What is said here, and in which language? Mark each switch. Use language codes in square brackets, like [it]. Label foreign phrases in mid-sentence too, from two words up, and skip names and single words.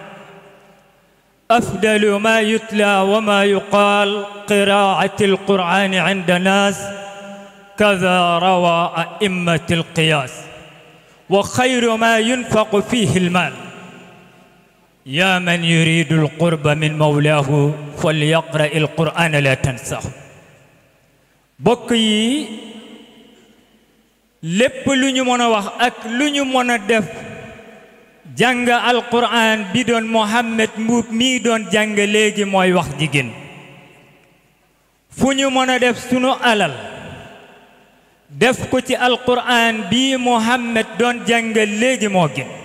[ar] أفضل ما يتلى وما يقال قراءة القرآن عند الناس كذا روى أئمة القياس وخير ما ينفق فيه المال يا من يريد القرب من مولاه فليقرأ القرآن لا تنساه [wo] بقي lépp lu ñu mën a wax ak lu ñu mën a def jàng alquran bi doon Mohamed Mbuub mii doon jàng léegi mooy wax jigéen fu ñu mën a def sunu alal def ko ci alquran bii Mohamed doon jàng léegi moo gën